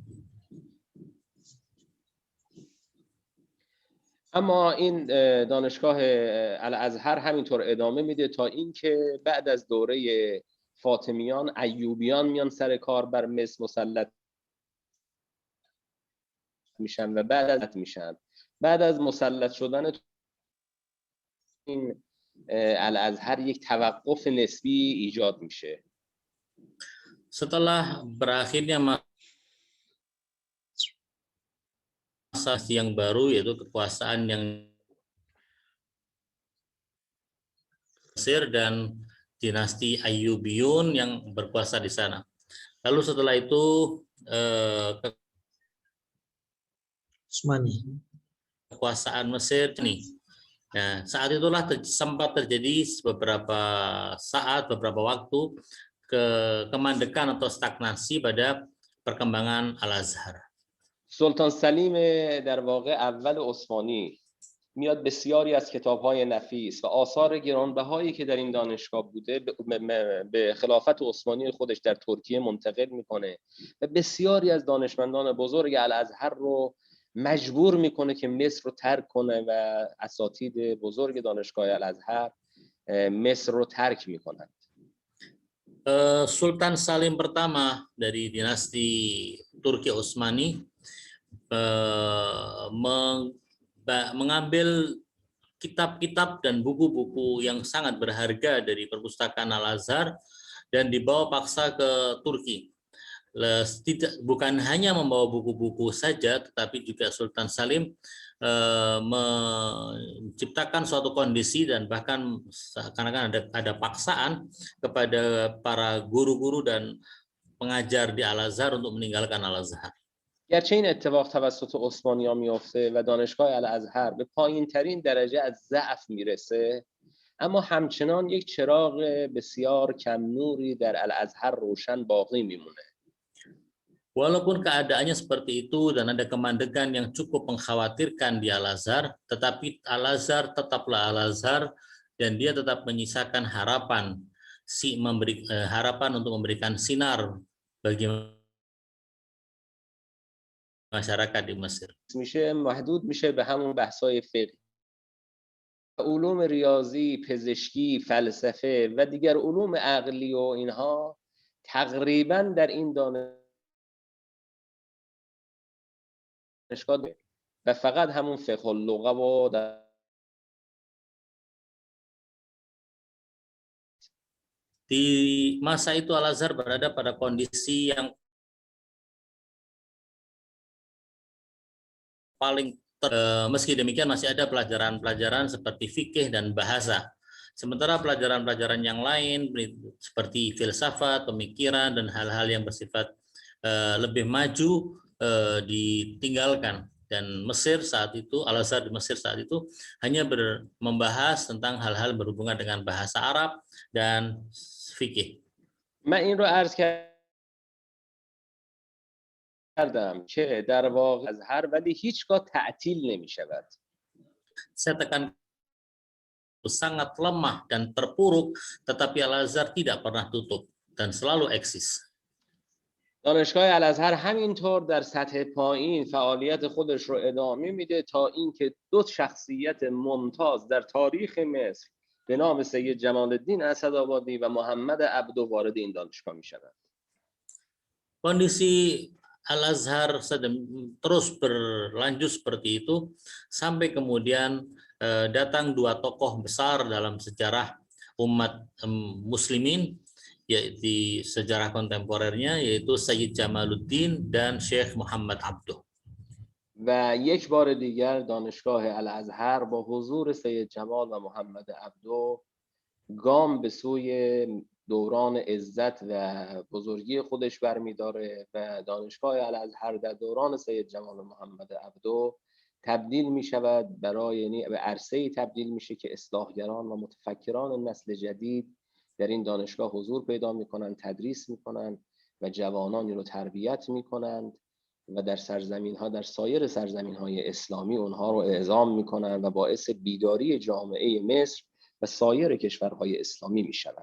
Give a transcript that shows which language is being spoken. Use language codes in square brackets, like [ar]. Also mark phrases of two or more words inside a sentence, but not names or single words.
[fa] اما این دانشگاه الازهر همینطور ادامه میده تا اینکه بعد از دوره فاطمیان ایوبیان میان سر کار بر مصر مسلط میشن و بعد از مسلط شدن این الازهر یک توقف نسبی ایجاد میشه. [id] Setelah berakhirnya masa yang baru, yaitu kekuasaan yang Mesir dan dinasti Ayyubiyun yang berkuasa di sana. Lalu setelah itu kekuasaan Mesir nih. Nah, saat itulah sempat terjadi beberapa waktu kemandekan atau stagnasi pada perkembangan Al-Azhar. [fa] سلطان سلیم در واقع اول عثمانی میاد بسیاری از کتاب‌های نفیس و آثار گرانبهایی که در این دانشگاه بوده به خلافت عثمانی خودش در ترکیه منتقل میکنه و بسیاری از دانشمندان بزرگ الازهر رو مجبور میکنه که مصر رو ترک کنه و اساتید بزرگ دانشگاه الازهر مصر رو ترک میکنند. [id] Sultan Salim pertama dari dinasti Turki Utsmani mengambil kitab-kitab dan buku-buku yang sangat berharga dari perpustakaan Al-Azhar dan dibawa paksa ke Turki. Bukan hanya membawa buku-buku saja, tetapi juga Sultan Salim menciptakan suatu kondisi dan bahkan seakan-akan ada paksaan kepada para guru-guru dan pengajar di Al-Azhar untuk meninggalkan Al-Azhar. [fa] گرچه این اتفاق توسط عثمانی‌ها میفته و دانشگاه الازهر به پایین‌ترین درجه از ضعف میرسه، اما همچنان یک چراغ بسیار کم نوری در الازهر روشن باقی میمونه. [id] Walaupun keadaannya seperti itu dan ada kemandekan yang cukup mengkhawatirkan di Al-Azhar, tetapi Al-Azhar tetaplah Al-Azhar dan dia tetap menyisakan harapan untuk memberikan sinar bagi masyarakat di Mesir. [fa] میشه محدود میشه به همون بحث‌های فقهی. علوم ریاضی، پزشکی، فلسفه و دیگر علوم عقلی و اینها تقریبا در این دانشگاه و فقط همون فقه اللغه و [id] Di masa itu Al-Azhar berada pada kondisi yang paling meski demikian masih ada pelajaran-pelajaran seperti fikih dan bahasa. Sementara pelajaran-pelajaran yang lain seperti filsafat, pemikiran dan hal-hal yang bersifat lebih maju ditinggalkan. Dan Mesir saat itu, Al-Azhar di Mesir saat itu hanya membahas tentang hal-hal berhubungan dengan bahasa Arab dan fikih. [fa] من این رو عرض کردم که در واقع الازهر ولی هیچگاه تعطیل نمی شود. [id] Saya tekan sangat lemah dan terpuruk, tetapi Al-Azhar tidak pernah tutup dan selalu eksis. [fa] دانشگاه الازهر همینطور در سطح پایین فعالیت خودش رو ادامه میده تا اینکه دو شخصیت ممتاز در تاریخ مصر به نام سید جمال الدین اسدآبادی و محمد عبدو وارد این دانشگاه میشوند. [id] Kondisi Al-Azhar terus berlanjut seperti itu sampai kemudian datang dua tokoh besar dalam sejarah umat muslimin, yaitu sejarah kontemporernya, yaitu Sayyid Jamaluddin dan Syekh Muhammad Abduh. [fa] و یک بار دیگر دانشگاه الازهر با حضور سید جمال و محمد عبدو گام به سوی دوران عزت و بزرگی خودش برمیداره و دانشگاه الازهر در دوران سید جمال و محمد عبدو تبدیل می شود به عرصه‌ای تبدیل میشه که اصلاحگران و متفکران نسل جدید در این دانشگاه حضور پیدا میکنند، تدریس میکنند و جوانانی رو تربیت میکنند و در سایر سرزمین‌های اسلامی اونها رو اعزام میکنند و باعث بیداری جامعه مصر و سایر کشورهای اسلامی میشوند.